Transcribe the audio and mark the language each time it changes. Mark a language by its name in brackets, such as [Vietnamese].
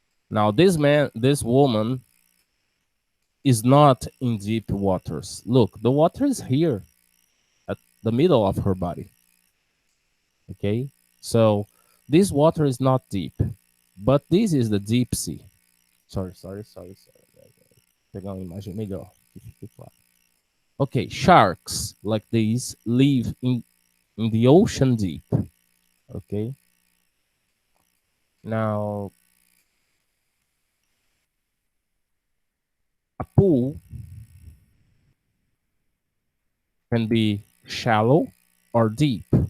[English] Now, this woman is not in deep waters. Look, the water is here at the middle of her body. Okay, so this water is not deep, but this is the deep sea. Sorry. [Portuguese] Pegar uma imagem melhor. [English] Okay, sharks like these live in the ocean deep. Okay. Now, a pool can be shallow or deep.